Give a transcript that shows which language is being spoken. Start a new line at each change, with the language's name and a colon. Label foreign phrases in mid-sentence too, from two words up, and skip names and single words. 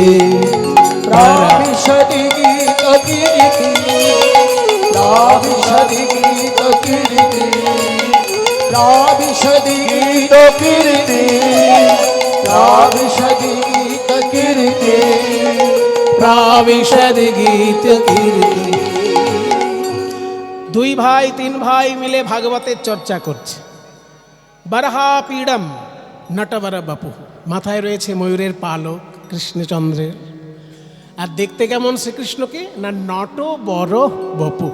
Sanskrit: प्राविशदि गीतकीर्ति प्राविशदि गीतकीर्ति प्राविशदि गीतकीर्ति प्राविशदि गीतकीर्ति प्राविशद् गीतकीर्ति।
Bangla: দুই ভাই তিন ভাই মিলে ভাগবতের চর্চা করছে।
Sanskrit: বরহা পীড়ম নটবর বপু,
Bangla: মাথায় রয়েছে ময়ূরের পালক কৃষ্ণচন্দ্রের। আর দেখতে কেমন শ্রীকৃষ্ণকে না, নট বড় বপু।